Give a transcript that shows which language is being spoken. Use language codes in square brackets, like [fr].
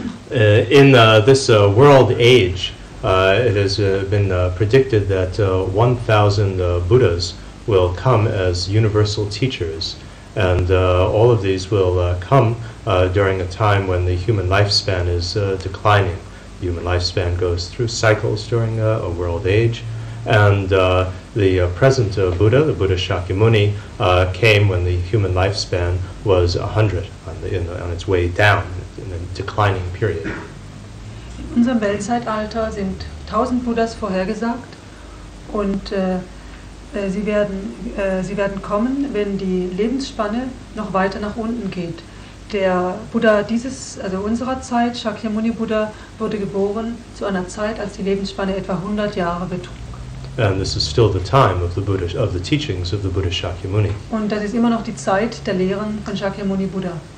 [en] In this world age, it has been predicted that 1,000 Buddhas will come as universal teachers, and all of these will come during a time when the human lifespan is declining. The human lifespan goes through cycles during a world age, and the present Buddha, the Buddha Shakyamuni, came when the human lifespan was 100, on its way down, in a declining period. [de] In unserem Weltzeitalter sind 1000 Buddhas vorhergesagt, und sie werden kommen, wenn die Lebensspanne noch weiter nach unten geht. Der Buddha unserer Zeit, Shakyamuni Buddha, wurde geboren zu einer Zeit, als die Lebensspanne etwa 100 Jahre betrug. [en] And this is still the time of the teachings of the Buddha Shakyamuni. [de] Und das ist immer noch die Zeit der Lehren von Shakyamuni Buddha.